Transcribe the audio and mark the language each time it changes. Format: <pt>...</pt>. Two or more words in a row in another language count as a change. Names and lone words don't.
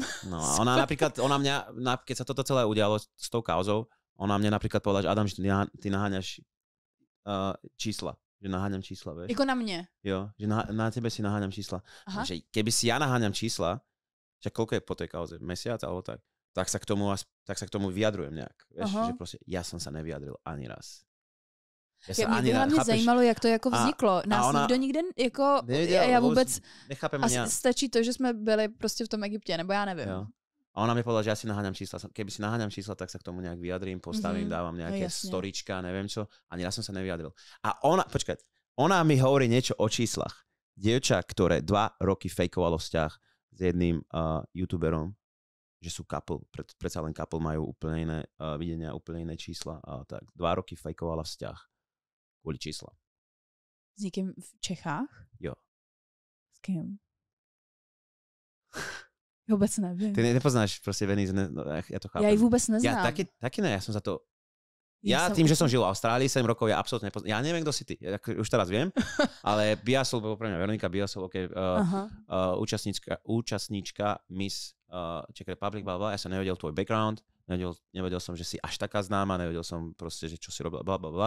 <sk>No a ona napríklad, keď sa toto celé udialo s tou kauzou, ona mne napríklad povedala, že Adam, že ty naháňaš čísla. Že naháňam čísla, vieš?</sk> <cs>Jako na mne?</cs> <sk>Jo, že na tebe si naháňam čísla. Že keby si ja naháňam čísla, že koľko je po tej kauze? Mesiac alebo tak? Tak sa k tomu vyjadrujem nejak. Vieš, že proste ja som sa nevyjadril ani raz.</sk> <cs>Mě hlavně zajímalo, jak to jako vzniklo. Nás nikdo nikde jako... Já vůbec...</cs> <sk>Nechápem</sk> <cs>asi stačí to, že jsme byli prostě v tom Egyptě, nebo já nevím.</cs> <sk>Jo. A ona mi povedala, že ja si naháňam čísla. Keby si naháňam čísla, tak sa k tomu nejak vyjadrím, postavím, dávam nejaké storička, neviem čo. Ani raz som sa nevyjadril. A ona mi hovorí niečo o číslach. Dievča, ktoré 2 roky fejkovalo vzťah s jedným youtuberom, že sú couple, predsa len couple majú úplne iné videnia, úplne iné čísla. A tak 2 roky fejkovala vzťah kvôli čísla.</sk> <cs>S někým v Čechách? Jo. S kým? Vůbec nevím.</cs> <sk>Ty nepoznáš prostě Venice, já to chápem.</sk> <cs>Já ji vůbec neznám. Já taky ne, já jsem za to...</cs> <sk>Tým, že som žil v Austrálii 7 rokov, ja absolútne nepoznám. Ja neviem, kto si ty. Ja už teraz viem, ale Biasol, pre mňa Veronika Biasol, účastníčka Miss Czech Republic, blablabla. Ja som nevedel tvoj background, nevedel som, že si až taká známa, nevedel som proste, že čo si robila, blablabla.</sk>